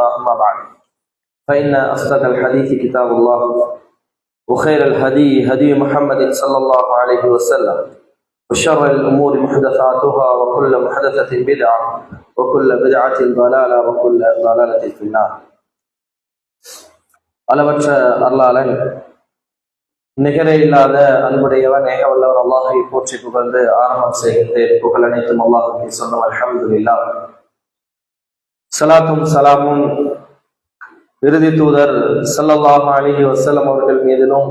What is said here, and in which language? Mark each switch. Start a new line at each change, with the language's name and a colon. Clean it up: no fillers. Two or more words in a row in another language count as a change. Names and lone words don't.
Arabic: أما بعد فإن أصدق الحديث كتاب الله وخير الهدي هدي محمد صلى الله عليه وسلم وشر الأمور محدثاتها وكل محدثة بدعة وكل بدعة ضلالة وكل ضلالة في النار.
Tamil: அளவற்ற அருளாளன், நிகரே இல்லாத அன்புடையவன், ஏகவல்லவர் அல்லாஹை போற்றி புகழ்ந்து ஆரம்பம் செய்கின்றேன். புகழ் அனைத்தும் அல்லாஹுக்கு சொந்தம். அல்ஹம்துலில்லாஹ். ஸலாத்தும் சலாமும் இறுதி தூதர்
Arabic: صلى الله عليه وسلم
Tamil: அவர்கள் மீதிலும்,